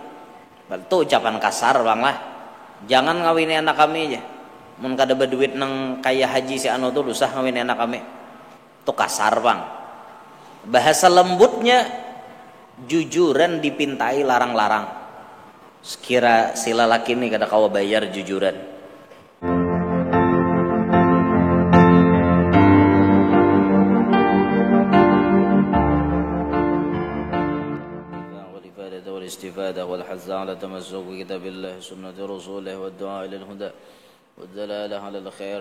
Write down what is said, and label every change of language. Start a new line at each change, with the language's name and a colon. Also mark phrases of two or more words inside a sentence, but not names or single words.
Banjar: Itu ucapan kasar bang lah. Jangan ngawini anak kami aja. Mun kada berduit nang kaya haji si anu tuh usah ngawini anak kami. Itu kasar bang. Bahasa lembutnya jujuran dipintai larang-larang. Sekira si lelaki ini kada kawa bayar jujuran.
Arabic: والاستفادة والحث على تمسك بكتاب الله سنة رسوله والدعاء إلى الهدى والدلالة على الخير